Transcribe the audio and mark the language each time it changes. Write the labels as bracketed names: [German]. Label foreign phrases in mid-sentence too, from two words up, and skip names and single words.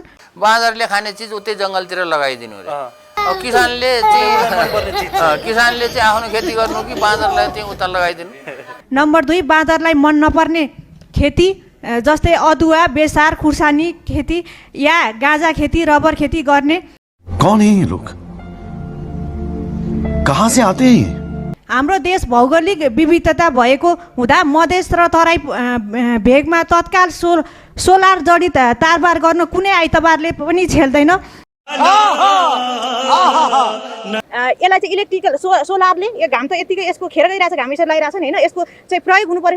[Nepali] बाँदरले खाने चिज उतै जङ्गलतिर लगाइदिनु रे। अब किसानले चाहिँ आफ्नो खेती गर्नु कि बाँदरलाई चाहिँ उता लगाइदिनु। नम्बर 2, बाँदरलाई मन नपर्ने खेती जस्तै अदुवा, बेसार, खुर्सानी खेती या गाँजा खेती, रबर खेती गर्ने। [Hindi] कौन है ये लोग? कहाँ से आते हैं? [Nepali] हाम्रो देश भौगोलिक विविधता भएको हुँदा मधेस र तराई भेगमा तत्काल सोलर जडित तारबार गर्न कुनै आइतबारले पनि छेल्दैन। यसलाई चाहिँ इलेक्ट्रिकल सोलरले यो घाम त यतिकै यसको खेर गइरहेछ, घाम यसरी लगाइरहेछ नि होइन, यसको चाहिँ प्रयोग हुनु पर्यो।